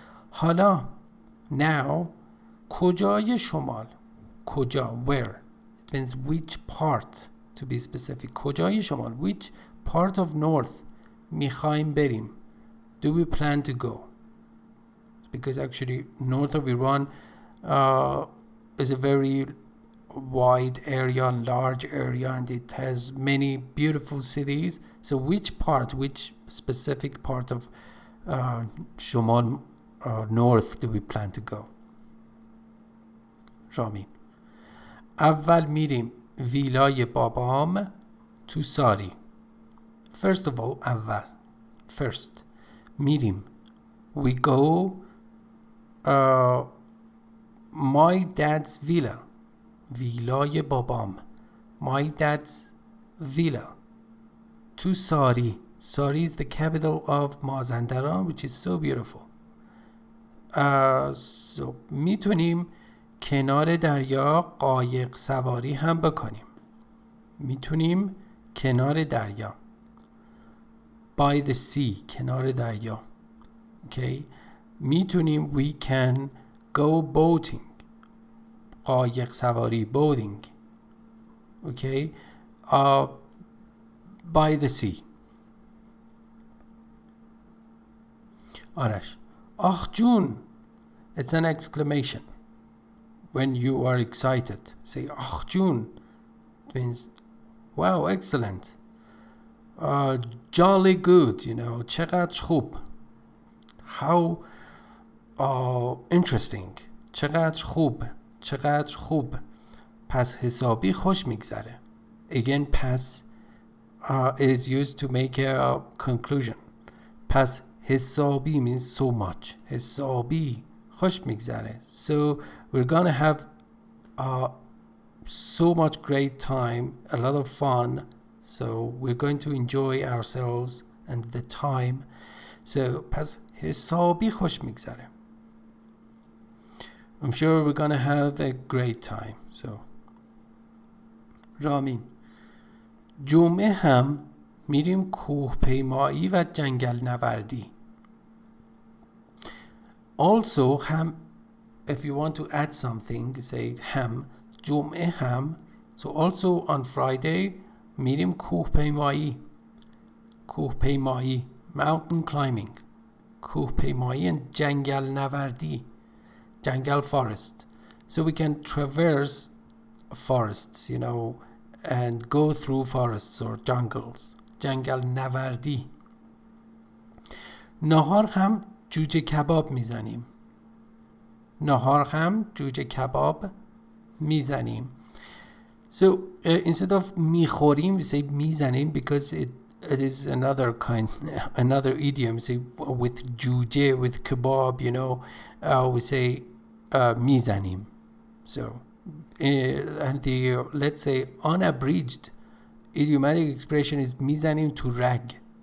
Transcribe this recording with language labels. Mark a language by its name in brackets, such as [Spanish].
[Persian] حالا [English] now [Persian] کجای شمال. کجا [English] where. It means which part to be specific. [Persian] کجای شمال. [English] Which part of north [Persian] میخوایم بریم. [English] Do we plan to go? Because actually north of Iran is a very wide area, large area, and it has many beautiful cities. So which specific part of شمال north do we plan to go? [Persian] رامین: اول میریم ویلای بابام تو ساری. [English] First of all, اول. First. [Persian] میریم. [English] We go my dad's villa. [Persian] ویلای بابام. [English] My dad's villa. To Sari. Sari is the capital of Mazandaran, which is so beautiful. [Persian] So میتونیم کنار دریا قایق سواری هم بکنیم. میتونیم کنار دریا. [English] By the sea. [Persian] کنار دریا. [English] Okay. [Persian] میتونیم [English] we can go boating. [Persian] قایق سواری [English] boating. Okay, by the sea. Arash [Persian] آخ جون. [English] It's an exclamation. When you are excited, say [Persian] آخ جون. [English] It means wow, excellent. Jolly good, you know. [Persian] چقدر خوب. [English] How interesting. [Persian] چقدر خوب. چقدر خوب. پس حسابی خوش میگذره. [English] Again, pass is used to make a conclusion. [Persian] پس حسابی [English] means so much. [Persian] حسابی خوش میگذره. [English] So we're gonna have so much great time, a lot of fun. So we're going to enjoy ourselves and the time. [Persian] So پس حسابی خوش میگذره. [English] I'm sure we're gonna have a great time. [Persian] So رامین جمعه هم میریم کوه پیمایی و جنگل نوردی. [English] Also هم, if you want to add something, say هم. [Persian] جمعه هم. [English] So also on Friday [Persian] میریم کوه پیمایی. کوه پیمایی, [English] mountain climbing. [Persian] کوه پیمایی and جنگل نوردی. [English] Jungle forest. So we can traverse forests, you know, and go through forests or jungles. [Persian] جنگل نوردی. نهار هم جوجه کباب میزنیم. نهار هم جوجه کباب میزنیم. [English] So instead of [Persian] میخوریم, [English] we say [Persian] میزنیم [English] because it is another kind, another idiom. Say with جوجه, with kebab, you know, we say [Persian] میزنیم. [English] So and the let's say unabridged idiomatic expression is [Persian] میزنیم [English] to rag.